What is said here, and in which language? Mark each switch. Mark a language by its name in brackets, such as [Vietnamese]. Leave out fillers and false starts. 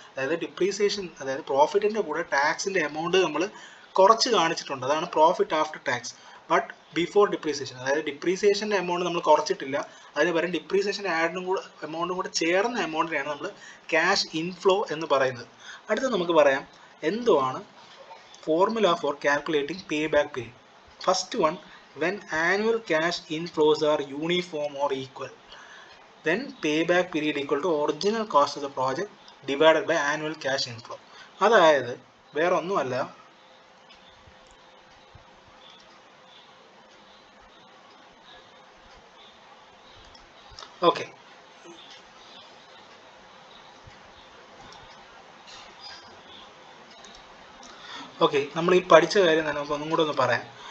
[Malayalam] അതായത് ഡിപ്രീസിയേഷൻ അതായത് പ്രോഫിറ്റിൻ്റെ കൂടെ ടാക്സിൻ്റെ എമൗണ്ട് നമ്മൾ കുറച്ച് കാണിച്ചിട്ടുണ്ട്, അതാണ് [English] Profit after tax but before depreciation. [Malayalam] അതായത് ഡിപ്രീസിയേഷൻ്റെ എമൗണ്ട് നമ്മൾ കുറച്ചിട്ടില്ല, അതിന് പകരം ഡിപ്രീസിയേഷൻ എമൗണ്ടും കൂടെ ചേർന്ന എമൗണ്ടിനെയാണ് നമ്മൾ ക്യാഷ് ഇൻഫ്ലോ എന്ന് പറയുന്നത്. അടുത്ത നമുക്ക് പറയാം എന്തുവാണ് [English] Formula for calculating pay back period. First one, when annual cash inflows are uniform or equal, then payback period equal to original cost of the project divided by annual cash inflow. [Malayalam] അതായത് വേറെ ഒന്നുമല്ല, okay നമ്മൾ ഈ പഠിച്ച കാര്യം തന്നെ നമുക്ക് ഒന്നും കൂടെ ഒന്ന് പറയാം.